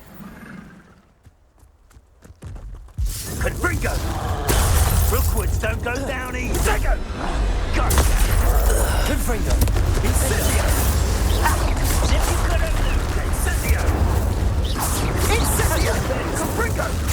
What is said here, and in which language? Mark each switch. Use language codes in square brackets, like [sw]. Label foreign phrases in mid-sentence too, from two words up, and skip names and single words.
[en] Confringo! Brookwoods don't go down easy! Sego! Go! Confringo. Incendio! Incendio! Incendio! Confringo!